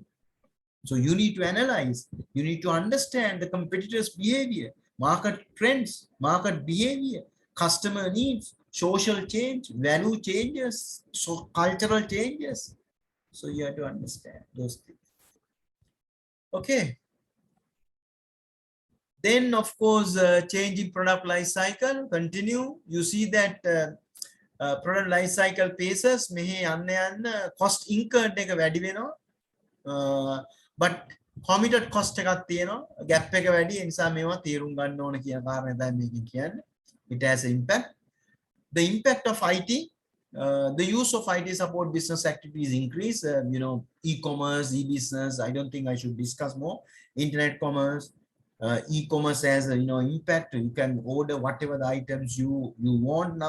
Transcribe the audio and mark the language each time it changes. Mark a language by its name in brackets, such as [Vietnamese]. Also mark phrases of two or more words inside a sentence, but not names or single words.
[English] So you need to analyze, you need to understand the competitors' behavior, market trends, market behavior, customer needs, social change, value changes, so cultural changes. So you have to understand those things. Okay. Then, of course, changing product life cycle continue. You see that product life cycle phases [Sinhala] මෙහි යන්න [English] cost incurred [Sinhala] එක වැඩි වෙනවා. [English] But committed cost [Sinhala] එකක් තියෙනවා. gap එක වැඩි. ඒ නිසා මේවා තීරුම් ගන්න ඕන කියන කාරණේ තමයි මේකෙන් කියන්නේ. [English] It has an impact. The impact of IT, the use of IT support business activities increase. E-commerce, e-business. I don't think I should discuss more. Internet commerce. E-commerce has impact. You can order whatever the items you want now.